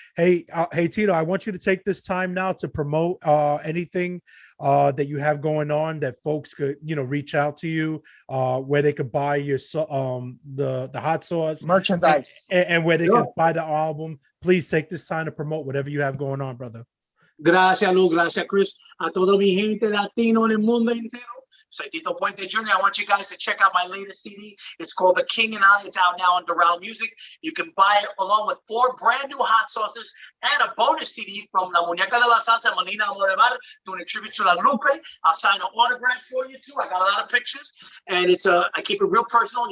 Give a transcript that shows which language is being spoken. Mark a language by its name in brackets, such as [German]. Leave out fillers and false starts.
[English] Hey, Tito, I want you to take this time now to promote anything that you have going on that folks could, reach out to you, where they could buy your the hot sauce merchandise and where they can buy the album. Please take this time to promote whatever you have going on, brother. [Spanish] Gracias, Lou. Gracias, Chris. A todo mi gente latino en el mundo entero. Soy Tito Puente Jr. [English] I want you guys to check out my latest CD. It's called The King and I. It's out now on Doral Music. You can buy it along with 4 brand new hot sauces and a bonus CD from La Muñeca de la Salsa, Melina Morevar, doing a tribute to La Lupe. I'll sign an autograph for you too. I got a lot of pictures, and I keep it real personal.